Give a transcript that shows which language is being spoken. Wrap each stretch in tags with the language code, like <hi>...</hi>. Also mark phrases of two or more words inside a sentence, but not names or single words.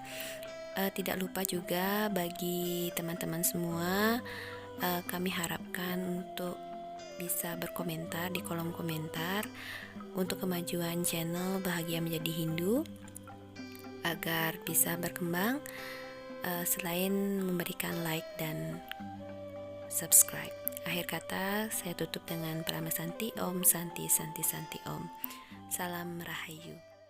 <id>Tidak lupa juga bagi teman-teman semua, kami harapkan untuk bisa berkomentar di kolom komentar untuk kemajuan channel Bahagia Menjadi Hindu agar bisa berkembang, selain memberikan like dan subscribe. Akhir kata saya tutup dengan</id> <sa>Prama Santi Om, Santi Santi Santi Om.</sa> <id>Salam Rahayu.</id>